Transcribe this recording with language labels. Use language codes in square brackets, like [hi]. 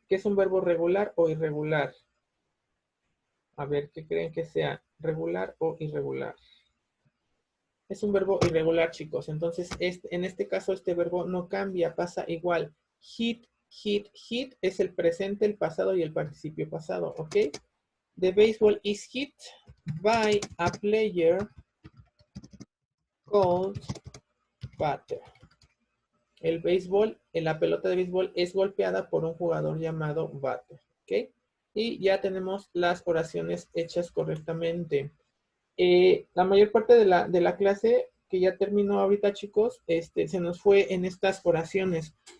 [es] ¿Qué es un verbo regular o irregular? A ver, ¿qué creen que sea? ¿Regular o irregular? Es un verbo irregular, chicos. Entonces, en este caso, este verbo no cambia, pasa igual. Hit, hit, hit es el presente, el pasado y el participio pasado, ¿ok? [en] The baseball is hit by a player called batter. [es] El béisbol, la pelota de béisbol es golpeada por un jugador llamado batter, ¿ok? Y ya tenemos las oraciones hechas correctamente. La mayor parte de la clase que ya terminó ahorita, chicos, se nos fue en estas oraciones.